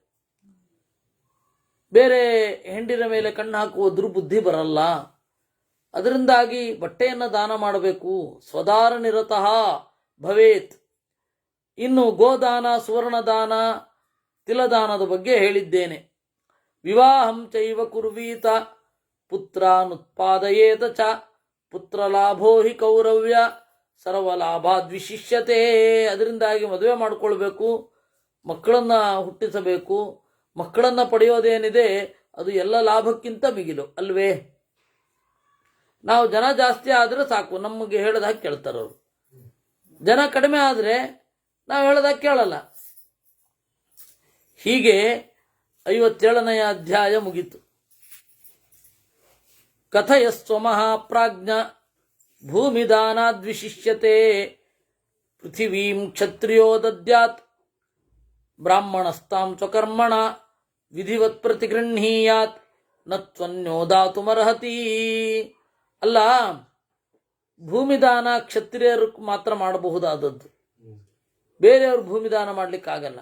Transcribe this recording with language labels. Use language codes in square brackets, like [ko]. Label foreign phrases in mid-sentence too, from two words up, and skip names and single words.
[kn] ಬೇರೆ ಹೆಂಡಿನ ಮೇಲೆ ಕಣ್ಣು ಹಾಕುವ ದುರ್ಬುದ್ಧಿ ಬರಲ್ಲ. ಅದರಿಂದಾಗಿ ಬಟ್ಟೆಯನ್ನು ದಾನ ಮಾಡಬೇಕು. [sa] ಸ್ವದಾರ ನಿರತಃ ಭವೇತ್. [kn] ಇನ್ನು ಗೋದಾನ, ಸುವರ್ಣದಾನ, ತಿಲದಾನದ ಬಗ್ಗೆ ಹೇಳಿದ್ದೇನೆ. [sa] ವಿವಾಹಂ ಚೈವ ಕುರ್ವೀತ ಪುತ್ರಾನುತ್ಪಾದಯೇತ ಚ ಪುತ್ರಲಾಭೋ ಹಿ ಕೌರವ್ಯ ಸರ್ವಲಾಭಾದ್ವಿಶಿಷ್ಯತೆ. [kn] ಅದರಿಂದಾಗಿ ಮದುವೆ ಮಾಡಿಕೊಳ್ಬೇಕು, ಮಕ್ಕಳನ್ನು ಹುಟ್ಟಿಸಬೇಕು. ಮಕ್ಕಳನ್ನು ಪಡೆಯೋದೇನಿದೆ ಅದು ಎಲ್ಲ ಲಾಭಕ್ಕಿಂತ ಮಿಗಿಲು ಅಲ್ವೇ. ನಾವು ಜನ ಜಾಸ್ತಿ ಆದರೆ ಸಾಕು, ನಮಗೆ ಹೇಳಿದಾಗ ಕೇಳ್ತಾರವರು. ಜನ ಕಡಿಮೆ ಆದರೆ ನಾವು ಹೇಳಿದಾಗ ಕೇಳಲ್ಲ. ಹೀಗೆ 57ನೆಯ ಅಧ್ಯಾಯ ಮುಗೀತು. [sa] ಕಥಯಸ್ವಮಹಾಪ್ರಾಜ್ಞ ಭೂಮಿದಾನಾದ್ವಿಶಿಷ್ಯತೆ ಪೃಥಿವೀಂ ಕ್ಷತ್ರಿಯೋ ದದ್ಯಾತ್ ಬ್ರಾಹ್ಮಣಸ್ತಾಂ ಸ್ವಕರ್ಮಣ ವಿಧಿವತ್ ಪ್ರತಿಗೃಹೀಯಾತ್ ನತ್ವನ್ಯೋ ದಾತುಮರ್ಹತಿ. [kn] ಅಲ್ಲ, ಭೂಮಿದಾನ ಕ್ಷತ್ರಿಯರು ಮಾತ್ರ ಮಾಡಬಹುದಾದದ್ದು, ಬೇರೆಯವರು ಭೂಮಿದಾನ ಮಾಡಲಿಕ್ಕಾಗಲ್ಲ.